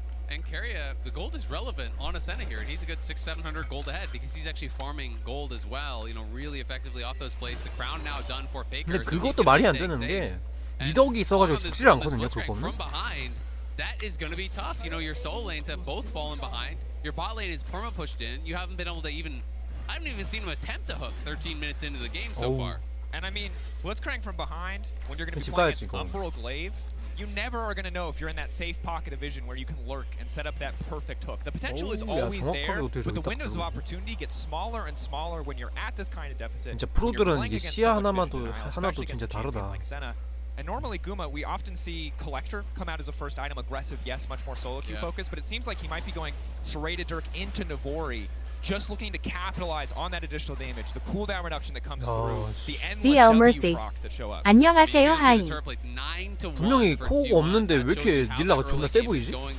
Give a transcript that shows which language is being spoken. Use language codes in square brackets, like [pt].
[en] And Carrier, the gold is relevant on Ascena here, and he's a good 600-700 gold ahead because he's actually farming gold as well, you know, really effectively off those plates. The crown now done for Faker. [ko] 근데 그것도 말이 안 되는 게 미덕이 있어가지고 죽질 않거든요. 그거는. [en] From behind, that is going to be tough. You know, your soul lanes have both fallen behind. Your bot lane is perma pushed in. You haven't been able to even. I haven't even seen him attempt to hook 13 minutes into the game so far. And I mean, blitzcrank from behind when you're going to be playing against Umbral Glaive. You never are going to know if you're in that safe pocket of vision where you can lurk and set up that perfect hook. The potential is always there, but the windows of opportunity get smaller and smaller when you're at this kind of deficit. [ko] 진짜 프로들은 이게 시야 하나도 진짜 다르다. [en] And normally Guma, we often see Collector come out as a first item, aggressive, yes, much more solo queue focused, but it seems like he might be going Serrated Dirk into Navori, just looking to capitalize on that additional damage, the cooldown reduction that comes through, the endless W procs that show up. [ko] 안녕하세요 하이. 분명히 코어가 없는데 왜 이렇게 닐라가 존나 세 보이지?